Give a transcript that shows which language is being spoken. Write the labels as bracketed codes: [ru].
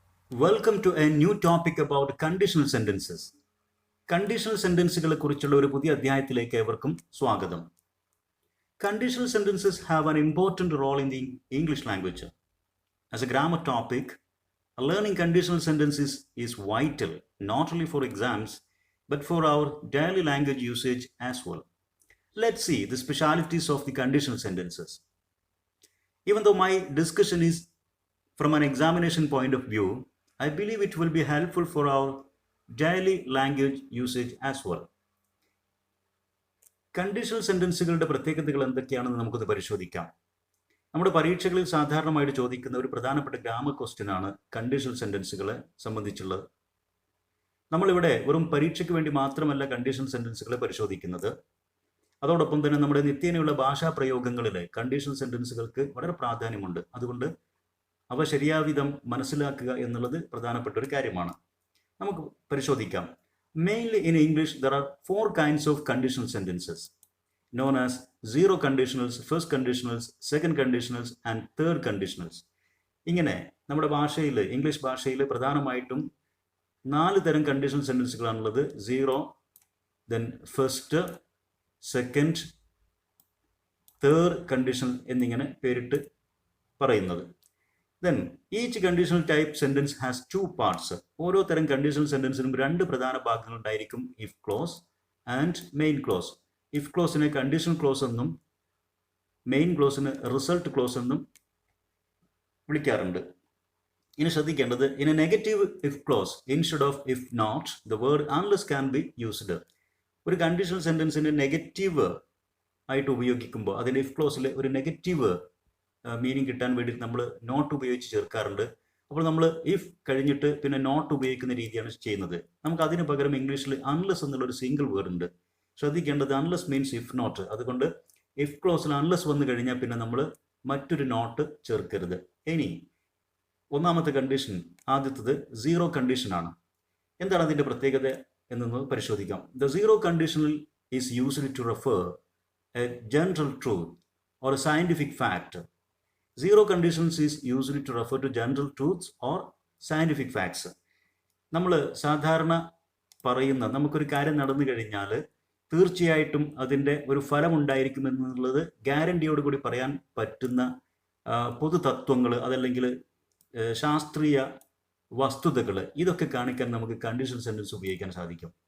[en] Welcome to a new topic about conditional sentences. [ml] Conditional സെന്റൻസുകളെ കുറിച്ചുള്ള ഒരു പുതിയ അധ്യായത്തിലേക്ക് ഏവർക്കും സ്വാഗതം. [en] Conditional sentences have an important role in the English language. As a grammar topic, learning conditional sentences is vital not only for exams but for our daily language usage as well. Let's see the specialities of the conditional sentences. Even though my discussion is from an examination point of view, I believe it will be helpful for our daily language usage as well. [ml] Conditional സെന്റൻസുകളുടെ പ്രത്യേകതകൾ എന്തൊക്കെയാണെന്ന് നമുക്കൊന്ന് പരിശോധിക്കാം. നമ്മുടെ പരീക്ഷകളിൽ സാധാരണമായിട്ട് ചോദിക്കുന്ന ഒരു പ്രധാനപ്പെട്ട grammar question ആണ് കണ്ടീഷണൽ സെന്റൻസുകളെ സംബന്ധിച്ചുള്ളത്. നമ്മളിവിടെ വെറും പരീക്ഷയ്ക്ക് വേണ്ടി മാത്രമല്ല കണ്ടീഷണൽ സെന്റൻസുകളെ പരിശോധിക്കുന്നത്. അതോടൊപ്പം തന്നെ നമ്മുടെ നിത്യേനയുള്ള ഭാഷാ പ്രയോഗങ്ങളിൽ കണ്ടീഷണൽ സെന്റൻസുകൾക്ക് വളരെ പ്രാധാന്യമുണ്ട്. അതുകൊണ്ട് അവ ശരിയാവിധം മനസ്സിലാക്കുക എന്നുള്ളത് പ്രധാനപ്പെട്ട ഒരു കാര്യമാണ്. നമുക്ക് പരിശോധിക്കാം. [en] Mainly in English, there are 4 kinds of conditional sentences known as zero conditionals, first conditionals, second conditionals and third conditionals. [ml] ഇങ്ങനെ നമ്മുടെ ഭാഷയിൽ ഇംഗ്ലീഷ് ഭാഷയിൽ പ്രധാനമായിട്ടും 4 തരം conditional സെന്റൻസുകളാണുള്ളത്. Zero, then first, second, third conditional എന്നിങ്ങനെ പേരിട്ട് പറയുന്നത്. [en] Then each conditional type sentence has 2 parts. [ml] ഓരോ തരം കണ്ടീഷണൽ സെന്റൻസിനും 2 പ്രധാന ഭാഗങ്ങൾ ഉണ്ടായിരിക്കും. [en] If clause and main clause. [ml] If ക്ലോസിനെ conditional clause എന്നും മെയിൻ ക്ലോസിന് റിസൾട്ട് ക്ലോസ് എന്നും വിളിക്കാറുണ്ട്. ഇനി ശ്രദ്ധിക്കേണ്ടത്, [en] In a negative if clause instead of if not the word unless can be used. [ml] ഒരു കണ്ടീഷണൽ സെന്റൻസിന് നെഗറ്റീവ് ആയിട്ട് ഉപയോഗിക്കുമ്പോൾ അതിൻ്റെ ഇഫ് ക്ലോസിൽ ഒരു നെഗറ്റീവ് മീനിങ് കിട്ടാൻ വേണ്ടി നമ്മൾ നോട്ട് ഉപയോഗിച്ച് ചേർക്കാറുണ്ട്. അപ്പോൾ നമ്മൾ ഇഫ് കഴിഞ്ഞിട്ട് പിന്നെ നോട്ട് ഉപയോഗിക്കുന്ന രീതിയാണ് ചെയ്യുന്നത്. നമുക്ക് അതിന് പകരം ഇംഗ്ലീഷിൽ അൺലെസ് എന്നുള്ളൊരു സിംഗിൾ വേർഡ് ഉണ്ട്. ശ്രദ്ധിക്കേണ്ടത് [en] Unless means if not. [ml] അതുകൊണ്ട് ഇഫ് ക്ലോസിൽ അൺലെസ് വന്നു കഴിഞ്ഞാൽ പിന്നെ നമ്മൾ മറ്റൊരു നോട്ട് ചേർക്കരുത്. ഇനി ഒന്നാമത്തെ കണ്ടീഷൻ, ആദ്യത്തത് സീറോ കണ്ടീഷനാണ്. എന്താണ് അതിൻ്റെ പ്രത്യേകത എന്നൊന്ന് പരിശോധിക്കാം. [en] The zero conditional is used to refer a general truth or a scientific fact. Zero conditions is used to refer to general truths or scientific facts. [ml] നമ്മൾ സാധാരണ പറയുന്ന നമുക്കൊരു കാര്യം നടന്നു കഴിഞ്ഞാൽ തീർച്ചയായിട്ടും അതിൻ്റെ ഒരു ഫലം ഉണ്ടായിരിക്കും എന്നുള്ളത് ഗ്യാരണ്ടിയോട് കൂടി പറയാൻ പറ്റുന്ന പൊതു തത്വങ്ങൾ, അതല്ലെങ്കിൽ ശാസ്ത്രീയ വസ്തുതകൾ, ഇതൊക്കെ കാണിക്കാൻ നമുക്ക് കണ്ടീഷണൽ സെന്റൻസ് ഉപയോഗിക്കാൻ സാധിക്കും.